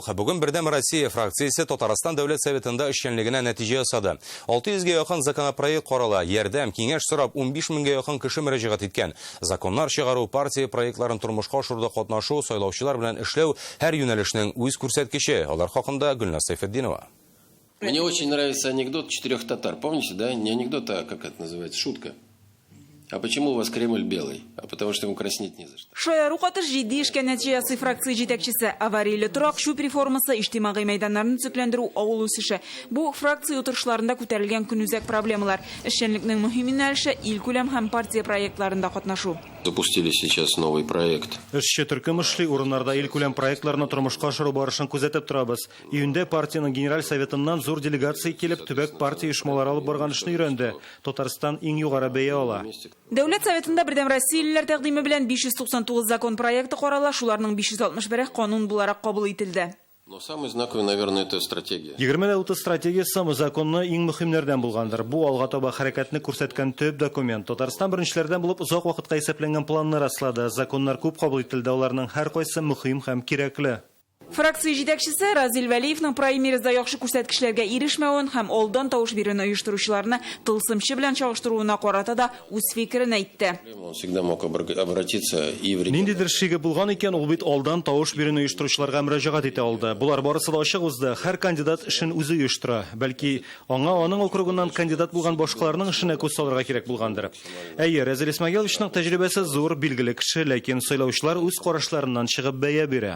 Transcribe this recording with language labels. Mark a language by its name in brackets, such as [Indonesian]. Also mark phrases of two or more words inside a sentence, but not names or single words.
[Tatar] Бүген Бердәм Россия фракциясе Татарстан Дәүләт Советында эшчәнлегенә нәтиҗә ясады. 600-гә якын законопроект карала. Ярдәм, киңәш сорап 15 меңгә якын кеше мөрәҗәгать иткән. Законнар чыгару, партия проектларын тормышка ашыруда катнашу, сайлаучылар белән эшләү һәр юнәлешнең үз күрсәткече. Алар хакында Гөлназ Сайфетдинова. [Russian] Мне очень нравится анекдот 4 татар. Помните, да? Не анекдот, а как это называется? Шутка. А почему у вас Кремль белый? А потому что ему краснеть не за что. [Tatar] Шая рухатыр җитди эшкә нәтиҗәсе фракция җитәкчесе аварияле торак шуп реформасы иҗтимагый мәйданнарны төзекләндерү авыл үсеше. Бу фракция утырышларында күтәрелгән көнүзәк проблемалар. Эшчәнлекнең мөһим юнәлеше ил күләм һәм партия проектларында катнашу. [Russian] Запустили сейчас новый проект. [Tatar] Эшче төркем эшли урыннарда ил күләм проектларны тормышка ашыру барышын күзәтеп торабыз. Июньдә партияның генераль советыннан зур делегация килеп төбәк партия оешмалары алып барган эшне өйрәнде. Татарстан иң югары бәя ала. Дәүләт Советында Бердәм Россиялеләр тәкъдиме белән 599 закон проекты карала, шуларның 561 канун буларак кабул ителде. [Russian] Но самый знаковый, наверное, это стратегия. [Tatar] 20-30 стратегиясе законны иң мөһимнәрдән булгандыр. Бу алга таба хәрәкәтне күрсәткән төп документ. Татарстан беренчеләрдән булып озак вакытка исәпләнгән планны раслады. Законнар күп кабул ителде, аларның һәр кайсы мөһим һәм кирәкле. Фракция җитәкчесе Разил Вәлиевнең праймеризда яхшы күрсәткечләргә ирешмәвен һәм алдан тавыш бирүне оештыручыларны тылсымчы белән чагыштыруына карата да үз фикерен әйтте. [Russian] Он всегда мог обратиться и в [Tatar] Ниндидер шиге булган икән, ул бит алдан тавыш бирүне оештыручыларга мөрәҗәгать итә алды. Булар барысы да ачык узды. Һәр кандидат эшен үзе оештыра. Бәлки, аңа аның округыннан кандидат булган башкаларның эшенә күз салырга кирәк булгандыр. Әйе, Разил Исмәгыйловичның тәҗрибәсе зур, билгеле кеше, ләкин сайлаучылар үз карашларыннан чыгып бәя бирә.